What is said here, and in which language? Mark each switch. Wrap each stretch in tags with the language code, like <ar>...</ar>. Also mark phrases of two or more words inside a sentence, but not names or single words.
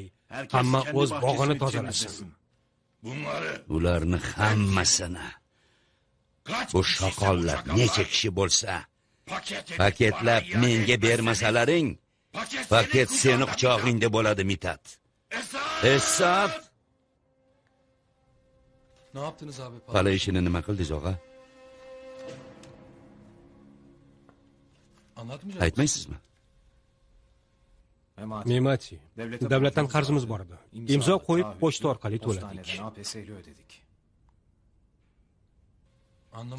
<uz>Hamma o'z bog'ini tozalasin. Ularni hammasini bu shoqollar necha kishi bo'lsa, paketlab menga bermasalaring, paket seni quchog'ingda bo'ladi, Mitat. Hisob.</uz> <tr>Ne yaptınız abi?</tr> <uz>Pala ishini nima qildingiz, og'a?</uz> <tr>Anlatmayacak</tr> <uz>Aytmaysizmi? Memati, davlatdan qarzimiz bor edi. Imzo qo'yib pochta orqali to'ladik.</uz> <tr>APS'li ödedik. Anlamadım.</tr>